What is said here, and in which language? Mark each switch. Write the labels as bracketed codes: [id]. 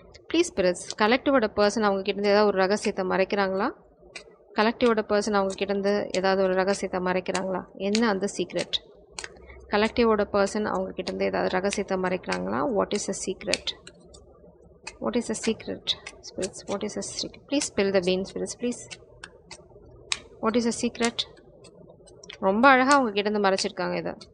[ta] Please பிரிஸ் கலெக்டிவோட person அவங்க கிட்டேருந்து ஏதாவது ஒரு ரகசியத்தை மறைக்கிறாங்களா? கலெக்டிவோட பர்சன் அவங்க கிட்டேருந்து ஏதாவது ஒரு ரகசியத்தை மறைக்கிறாங்களா? என்ன அந்த சீக்ரெட்? கலெக்டிவோட பர்சன் அவங்க கிட்டேருந்து ஏதாவது ரகசியத்தை மறைக்கிறாங்களா? [en] What is a secret? What is the secret, spirits? What is the secret? Please spill the beans, spirits, please. What is the secret? [ta] ரொம்ப அழகாக அவங்க கிட்டேருந்து மறைச்சிருக்காங்க இதை.